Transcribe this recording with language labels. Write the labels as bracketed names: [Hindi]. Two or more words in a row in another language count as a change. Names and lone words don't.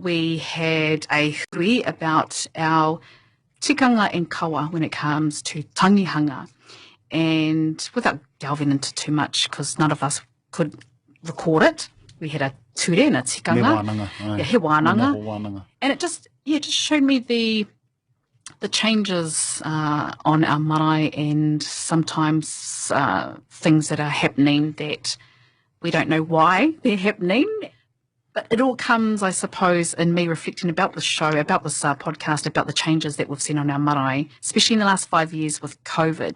[English] we had a hui about our tikanga and kawa when it comes to tangihanga. And without delving into too much, because none of us could record it, we had a ture and a tikanga. [Māori] He wānanga. [English] And it just showed me the changes on our marae, and sometimes things that are happening that we don't know why they're happening. But it all comes, I suppose, in me reflecting about the show, about this podcast, about the changes that we've seen on our marae, especially in the last 5 years with COVID.